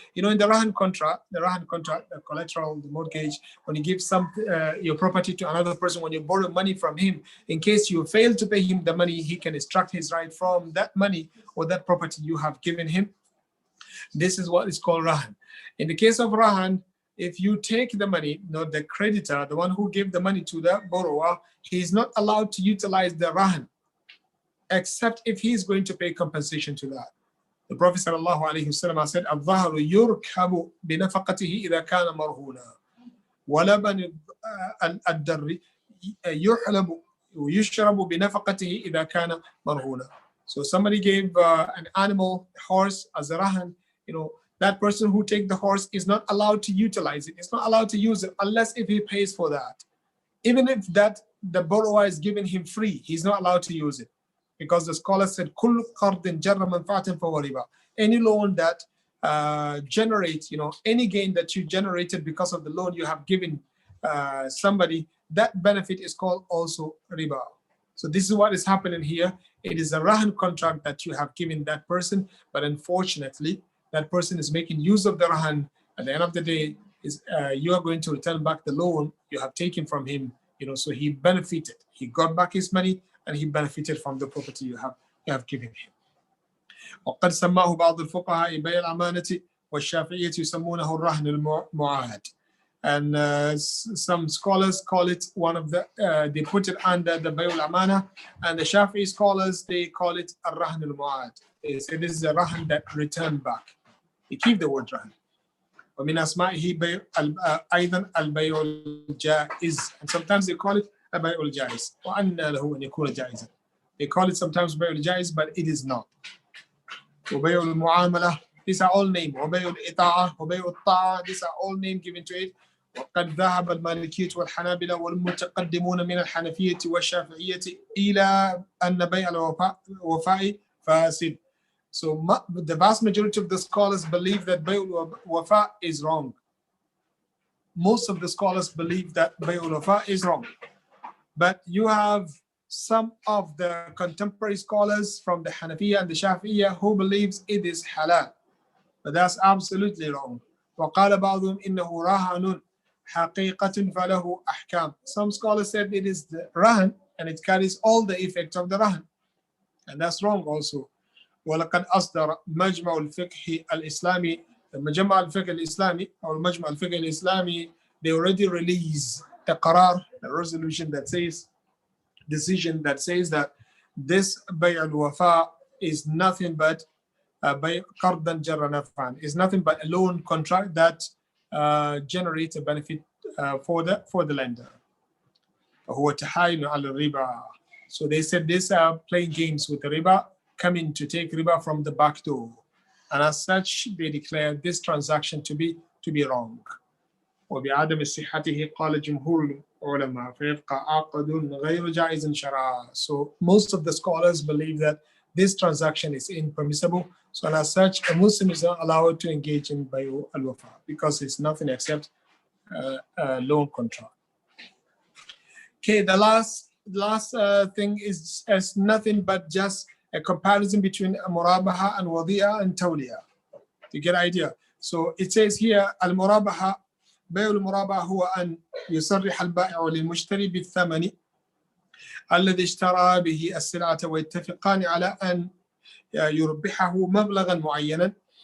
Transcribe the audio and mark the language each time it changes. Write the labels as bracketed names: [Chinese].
[English] In the Rahan contract, the collateral, the mortgage, when you give your property to another person, when you borrow money from him, in case you fail to pay him the money, he can extract his right from that money or that property you have given him. This is what is called Rahan. In the case of Rahan, if you take the money, the creditor, the one who gave the money to the borrower, he is not allowed to utilize the Rahan, except if he is going to pay compensation to that. The Prophet ﷺ said, [Arabic] الظهر يركب بنفقته إذا كان مرهونا ولبن الدر يحلب ويشرب بنفقته إذا كان مرهونا. [English] So somebody gave an animal, a horse, as a Rahan, that person who takes the horse is not allowed to utilize it. It's not allowed to use it unless if he pays for that. Even if the borrower is giving him free, he's not allowed to use it. Because the scholar said, [Arabic] كل قرض جر منفعة فهو ربا. [English] Any loan that generate, any gain that you generated because of the loan you have given somebody, that benefit is called also riba. So this is what is happening here. It is a rahan contract that you have given that person, but unfortunately, that person is making use of the rahan. At the end of the day, you are going to return back the loan you have taken from him. So he benefited. He got back his money and he benefited from the property you have given him. [Arabic] وقد سماه بعض الفقهاء بيع الأمانة والشافعية يسمونه الرهن المعاهد. [English] And some scholars call it they put it under the بيع الأمانة, and the Shafi'i scholars, they call it الرهن المعاهد. They say this is a rahan that return back. They keep the word rahan. [Arabic] ومن أسمائه بيع أيضا البيع الجائز, [English] and sometimes they call it [Arabic] البيع الجائز وأن له أن يكون جائزا. [English] They call it sometimes بيع الجائز, but it is not. وبيع المعاملة, these are all names. [Arabic] وبيع الإطاعة وبيع الطاعة, [English] these are all names given to it. [Arabic] وقد ذهب المالكية والحنابلة والمتقدمون من الحنفية والشافعية إلى أن بيع الوفاء فاسد. [English] So the vast majority of the scholars believe that بيع الوفاء is wrong. Most of the scholars believe that بيع الوفاء is wrong. But you have some of the contemporary scholars from the Hanafiya and the Shafi'iyya who believes it is halal. But that's absolutely wrong. [Arabic] وقال بعضهم إنه رهن حقيقة فله أحكام. [English] Some scholars said it is the rahan and it carries all the effects of the rahan. And that's wrong also. [Arabic] ولقد أصدر مجمع الفقه الإسلامي, [English] مجمع الفقه الإسلامي or مجمع الفقه الإسلامي, they already released the qarar, the resolution that says, decision that says that this بيع الوفاء is nothing but [Arabic] قرضاً جر نفعاً, [English] is nothing but a loan contract that generates a benefit for the lender. [Arabic] هو تحايل على الربا. [English] So they said these are playing games with the riba, coming to take riba from the back door, and as such they declare this transaction to be wrong. [Arabic] وبعدم صحته قال جمهور العلماء فيبقى عقد غير جائز شرعا. [English] So most of the scholars believe that this transaction is impermissible. So as such, a Muslim is not allowed to engage in bayu al-wafa because it's nothing except a loan contract. Okay, the last thing is as nothing but just a comparison between murabaha and wadi'a and tawliya. To get an idea. So it says here, al-murabaha, [Arabic] بيع المرابحة هو أن يصرح البائع للمشتري بالثمن الذي اشترى به السلعة ويتفقان على أن يربحه مبلغا معينا.